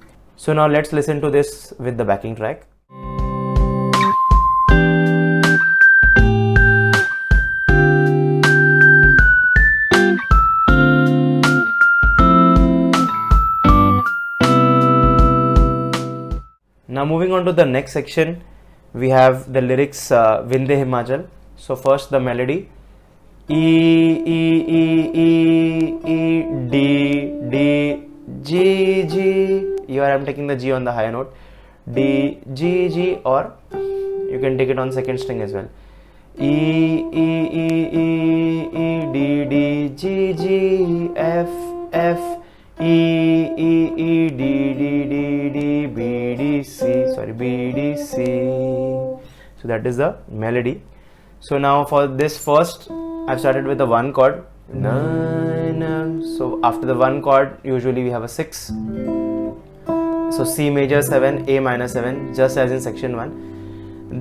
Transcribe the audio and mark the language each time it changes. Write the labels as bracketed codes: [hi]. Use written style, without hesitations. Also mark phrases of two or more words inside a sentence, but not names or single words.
[en] So now let's listen to this with the backing track. Now moving on to the next section, we have the lyrics Vindhya Himachal. So first the melody E, E, E, E, E, D, D, G, G. Here I am taking the G on the higher note. D, G, G, or you can take it on second string as well. E, E, E, E, E, D, D, G, G, F, F, E, E, E, D, D, D, D, B, D, C, B, D, C. So that is the melody. So now for this first, I've started with the 1 chord. So after the 1 chord, usually we have a 6. So C major 7, A minor 7, just as in section 1.